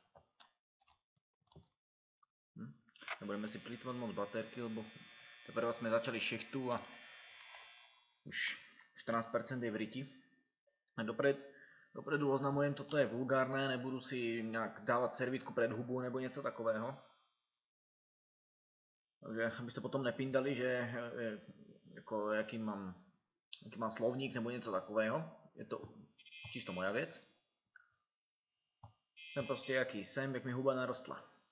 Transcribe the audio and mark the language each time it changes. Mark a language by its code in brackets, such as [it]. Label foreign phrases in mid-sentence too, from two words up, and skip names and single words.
[sk] Nebudeme si plýtvať moc baterky, lebo teprve sme začali šichtu a už 14% je v riti. A dopredu oznamujem, toto je vulgárne, nebudu si nejak dávať servítku pred hubu [cs] nebo něco takového. Takže abyste potom nepindali, že jako, jaký mám slovník nebo něco takového. [sk] Je to čisto moja věc. [cs] Jsem prostě jaký jsem, jak mi huba narostla.